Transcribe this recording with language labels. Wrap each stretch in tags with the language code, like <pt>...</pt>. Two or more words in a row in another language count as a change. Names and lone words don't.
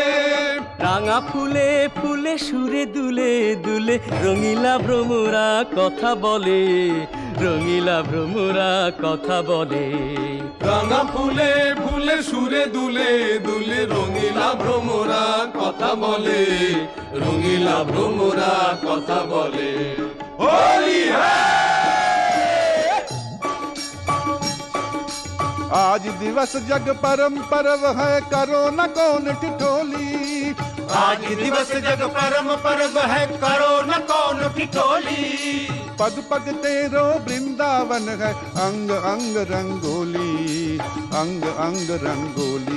<bn>রাঙা ফুলে ফুলে সুরে দুলে দুলে রঙিলা ভ্রমরা কথা বলে, রঙিলা ভ্রমরা কথা বলে। রাঙা ফুলে ফুলে সুরে দুলে দুলে রঙিলা ভ্রমরা কথা বলে, রঙিলা ভ্রমরা কথা বলে। হোলি</bn> <hi>आज दिवस जग परम पर्व है, करो न कौन ठिठोली। आज दिवस जग परम पर्व है, करो न कौन ठिठोली। पग पग तेरो वृंदावन है, अंग अंग रंगोली, अंग अंग रंगोली।</hi>